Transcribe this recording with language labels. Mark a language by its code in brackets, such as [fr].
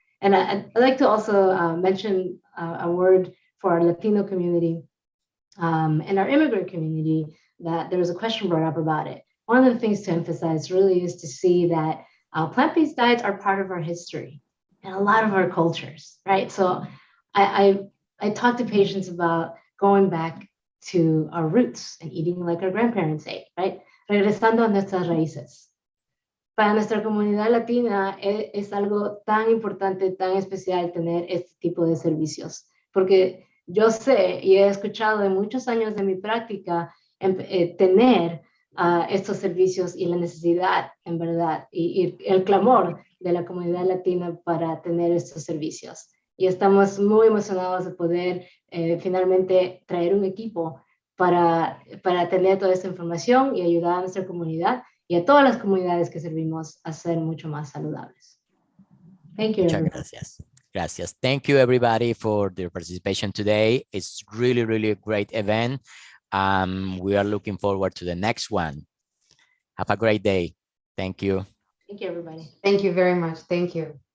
[en] And I'd like to also mention a word for our Latino community and our immigrant community, that there was a question brought up about it. One of the things to emphasize really is to see that plant-based diets are part of our history and a lot of our cultures, right? So I talk to patients about going back to our roots and eating like our grandparents ate, right? [es] Regresando a nuestras raíces. Para nuestra comunidad latina es algo tan importante, tan especial tener este tipo de servicios, porque yo sé y he escuchado en muchos años de mi práctica tener estos servicios y la necesidad, en verdad, y el clamor de la comunidad latina para tener estos servicios. Y estamos muy emocionados de poder finalmente traer un equipo para tener toda esta información y ayudar a nuestra comunidad y a todas las comunidades que servimos a ser mucho más saludables. [en] Thank you. [es] Muchas gracias. Gracias. [en] Thank you, everybody, for their participation today. It's really, really a great event. We are looking forward to the next one. Have a great day. Thank you. Thank you, everybody. Thank you very much. Thank you.